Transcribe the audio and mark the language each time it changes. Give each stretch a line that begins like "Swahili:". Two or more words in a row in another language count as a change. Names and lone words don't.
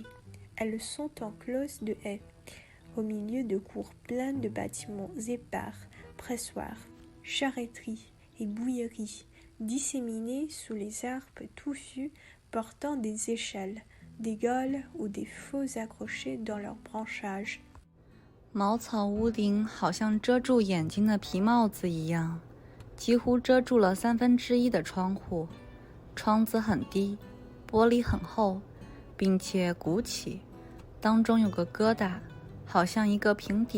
French: Elles sont encloses de haies, au milieu de cours pleines de bâtiments épars, pressoirs, charreteries et bouilleries, disséminés sous les arbres touffus portant des échelles, des gaules ou des faux accrochés dans leurs branchages。
Chinese: 茅草屋顶好像遮住眼睛的皮帽子一样，几乎遮住了1/3的窗户。窗子很低，玻璃很厚，并且鼓起，当中有个疙瘩，好像一个平底。